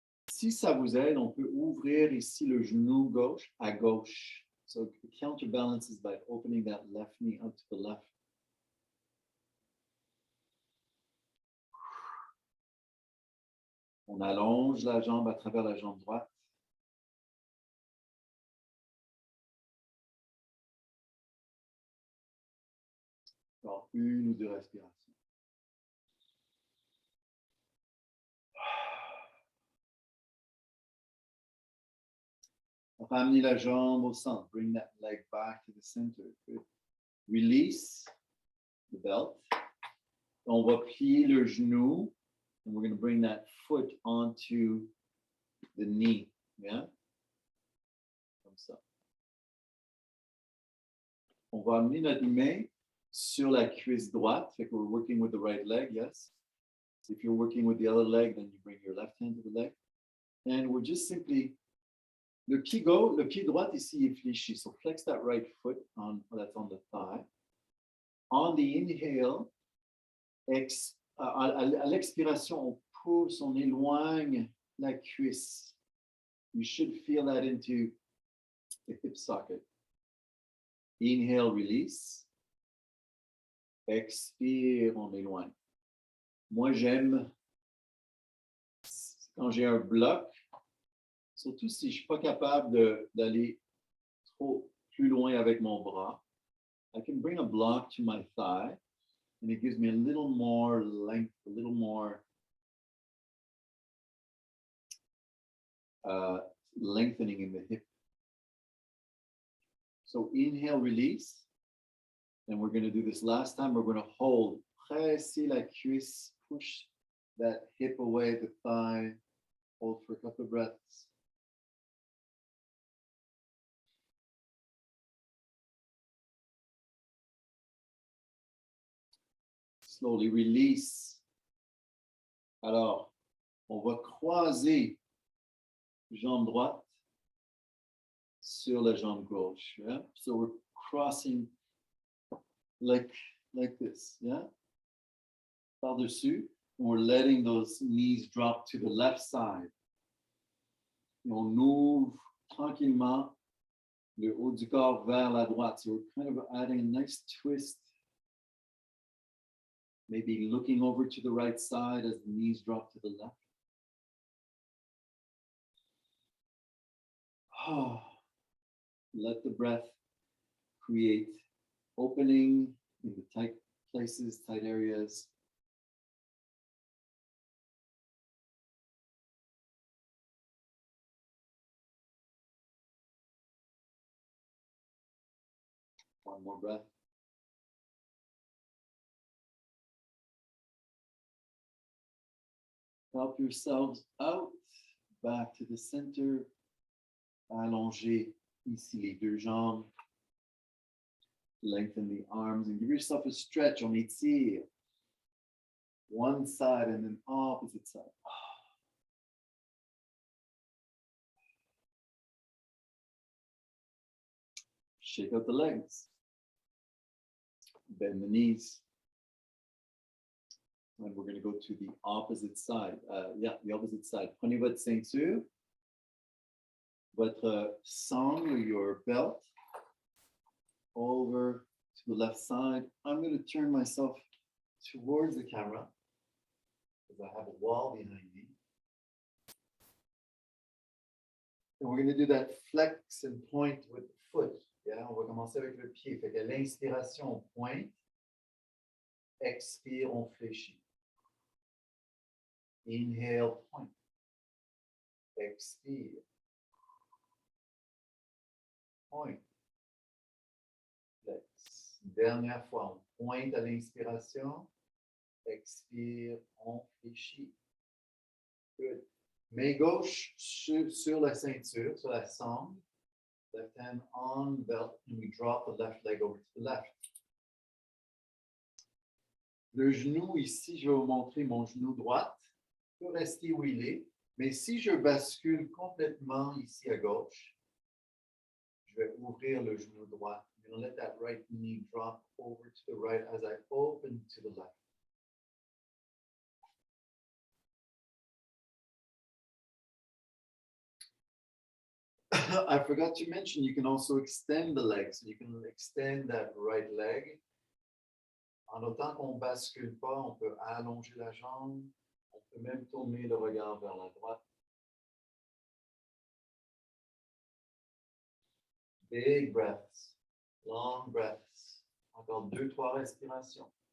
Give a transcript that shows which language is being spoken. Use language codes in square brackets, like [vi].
[fr] Si ça vous aide, on peut ouvrir ici le genou gauche à gauche. [en] So the counterbalance is by opening that left knee up to the left. [fr] On allonge la jambe à travers la jambe droite. Encore 1 ou 2 respirations. On va amener la jambe au centre. [en] Bring that leg back to the center. Good. Release the belt. [fr] On va plier le genou. [en] And we're going to bring that foot onto the knee. Yeah? [fr] Comme ça. On va amener notre main sur la cuisse droite. Fait que [en] we're working with the right leg, yes? If you're working with the other leg, then you bring your left hand to the leg. And we're just simply, [fr] le pied droit ici est fléchi. [en] So flex that right foot that's on the thigh. On the inhale, [fr] à l'expiration, on pousse, on éloigne la cuisse. [en] You should feel that into the hip socket. Inhale, release. [fr] Expire, on éloigne. Moi, j'aime quand j'ai un bloc, surtout si je ne suis pas capable d'aller trop plus loin avec mon bras. [en] I can bring a block to my thigh. And it gives me a little more length, a little more lengthening in the hip. So inhale, release. And we're going to do this last time. We're going to hold. [fr] Presser la cuisse. [en] Push that hip away, the thigh. Hold for a couple of breaths. Slowly release. [fr] Alors, on va croiser jambe droite sur la jambe gauche. [en] Yeah? So we're crossing like this. Yeah? [fr] Par-dessus. [en] And we're letting those knees drop to the left side. [fr] Et on ouvre tranquillement le haut du corps vers la droite. [en] So we're kind of adding a nice twist. Maybe looking over to the right side as the knees drop to the left. Oh, let the breath create opening in the tight places, tight areas. One more breath. Help yourselves out, back to the center. [fr] Allongez ici les deux jambes. [en] Lengthen the arms and give yourself a stretch. [fr] On étire. [en] One side and then opposite side. Shake out the legs. Bend the knees. And we're going to go to the opposite side. The opposite side. [fr] Prenez votre ceinture, votre sangle, [en] your belt, over to the left side. I'm going to turn myself towards the camera because I have a wall behind me. And we're going to do that flex and point with the foot. Yeah, [fr] on va commencer avec le pied. Fait qu'à l'inspiration, on pointe. Expire, on fléchit. [en] Inhale, point. Expire. Point. Flex. [fr] Dernière fois, on pointe à l'inspiration. Expire, on fléchit. [en] Good. [fr] Main gauche sur la ceinture, sur la sangle. [en] Left hand on the belt, and we drop the left leg over to the left. [fr] Le genou ici, je vais vous montrer mon genou droit. Il peut rester où il est, mais si je bascule complètement ici à gauche, je vais ouvrir le genou droit. [en] I'm going to let that right knee drop over to the right as I open to the left. I forgot to mention, you can also extend the legs. You can extend that right leg. [fr] En autant qu'on ne bascule pas, on peut allonger la jambe. On peut même tourner le regard vers la droite. [en] Big breaths, long breaths. [fr] Encore 2-3 respirations.